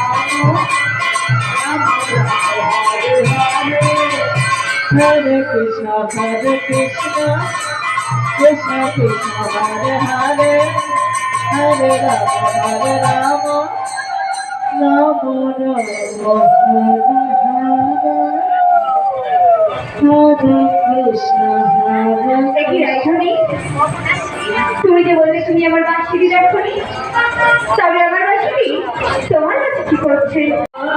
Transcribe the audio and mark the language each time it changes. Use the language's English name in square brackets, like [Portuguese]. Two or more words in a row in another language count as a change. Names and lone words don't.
[Sanskrit] রাম Hare Krishna, Hare Krishna, Krishna Krishna, Hare Hare, Hare Rama, Hare Rama, Rama Rama, Hare Krishna, Hare Krishna. [Bangla] তুমি যে বললে তুমি আমার বাঁশি দেখো নি, তবে আমার বাঁশি তোমার কাছে কি করছে?